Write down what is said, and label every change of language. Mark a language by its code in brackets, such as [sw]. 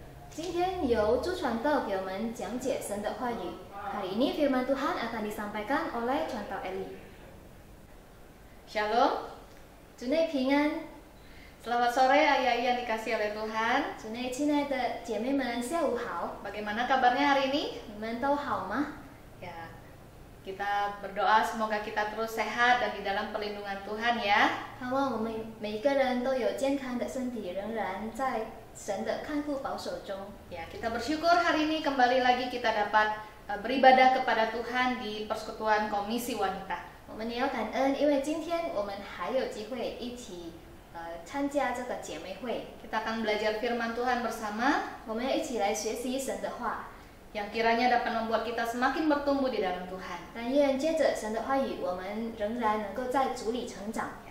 [zh] 今天由朱传道给我们讲解神的话语。 [id] Hari ini firman Tuhan akan disampaikan oleh Contoh Eli. Shalom, [zh] 主内平安。 [id] selamat sore ayah-ayah yang dikasih oleh Tuhan. [zh] 主内亲爱的姐妹们，下午好。 [id] Bagaimana kabarnya hari ini? [zh] 你们都好吗？ [id] Ya, kita berdoa semoga kita terus sehat dan di dalam perlindungan Tuhan ya. [zh] 盼望我们每一个人都有健康的身体，仍然在神的看顾保守中。 [id] Ya, kita bersyukur hari ini kembali lagi kita dapat beribadah kepada Tuhan di Persekutuan Komisi Wanita. [zh] 我们也要感恩，因为今天我们还有机会一起参加这个姐妹会。 [id] Kita akan belajar firman Tuhan bersama. [zh] 我们要一起来学习神的话。 [id] yang kiranya dapat membuat kita semakin bertumbuh di dalam Tuhan. [zh] 但愿接着神的话语，我们仍然能够在主里成长。